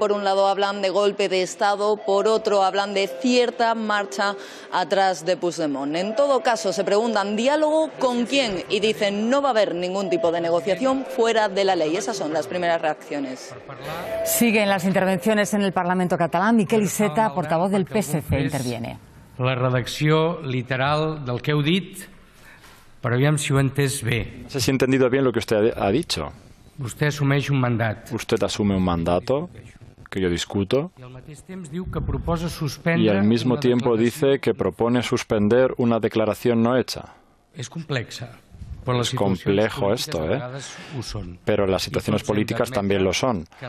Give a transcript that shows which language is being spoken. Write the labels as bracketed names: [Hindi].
[Spanish] Por un lado hablan de golpe de Estado, por otro hablan de cierta marcha atrás de Puigdemont. En todo caso se preguntan ¿diálogo con quién? Y dicen no va a haber ningún tipo de negociación fuera de la ley. Esas son las primeras reacciones. Siguen las intervenciones en el Parlamento catalán. Miquel Iceta, portavoz del PSC, interviene. [Catalan] La redacció literal del que heu dit, però aviam si ho he entès bé. [Spanish] No sé si he entendido bien lo que usted ha dicho. Usted asume un mandato. Usted asume un mandato que yo discuto, y al mismo tiempo dice que propone suspender una declaración no hecha. Es complejo esto, pero las situaciones políticas también lo son.